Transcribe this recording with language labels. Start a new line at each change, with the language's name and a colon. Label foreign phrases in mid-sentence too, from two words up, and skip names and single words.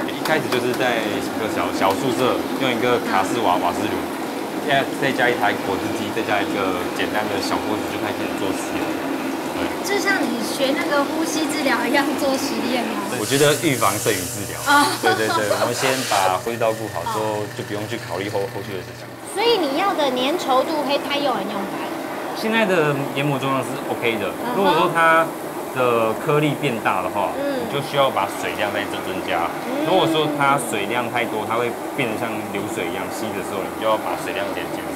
Chinese: 一開始就是在一個小宿舍，用一個卡式瓦斯爐，現在再加一台果汁機，再加一個簡單的小鍋子，就開始做實驗。對，就像你學那個呼吸治療一樣做實驗嗎？我覺得預防勝於治療。對，我們先把呼吸道顧好之後，就不用去考慮後續的事情。所以你要的粘稠度可以太用很用白。现在的研磨重量是 OK 的。如果说它的颗粒变大的话，你就需要把水量再增加。如果说它水量太多，它会变得像流水一样吸的时候，你就要把水量减少。